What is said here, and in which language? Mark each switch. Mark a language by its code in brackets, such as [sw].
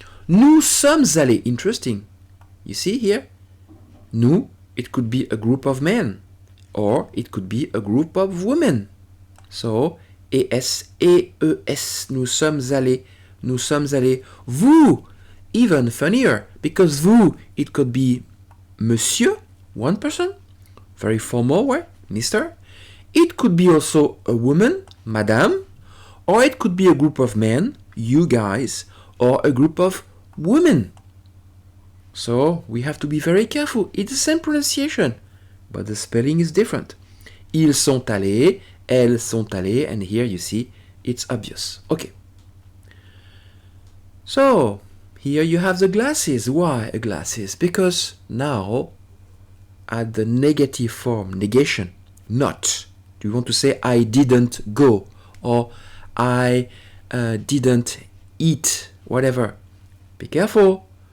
[fr] Nous sommes allés. [en] Interesting. You see here? Nous, it could be a group of men, or it could be a group of women. [fr] So, es, es, nous sommes allés. Nous sommes allés. [en] Vous, even funnier, because vous, it could be monsieur, one person, very formal way, Mr. It could be also a woman, madame, or it could be a group of men, you guys, or a group of women. So we have to be very careful. It's the same pronunciation, but the spelling is different. [fr] Ils sont allés, elles sont allées, [en] and here you see it's obvious. Okay. So here you have the glasses. Why a glasses? Because now at the negative form, negation, not. Do you want to say I didn't go, or I didn't eat, whatever. Be careful.